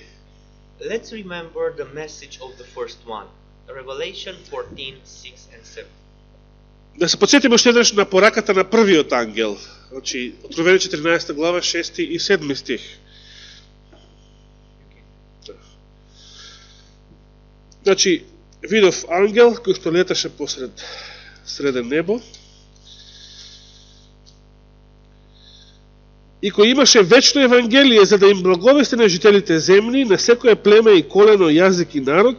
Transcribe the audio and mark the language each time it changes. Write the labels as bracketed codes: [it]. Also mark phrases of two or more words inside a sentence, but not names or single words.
[en] Let's remember the message of the first one, Revelation 14, 6 and 7. [mk] Да се подсетиме уште еднаш на пораката на првиот ангел. Значи, Откровение 14 глава 6 и 7 стих. Значи, видов ангел кој што леташе посред среден небо и кој имаше вечно евангелие за да им благовести на жителите земни, на секое племе и колено, јазик и народ.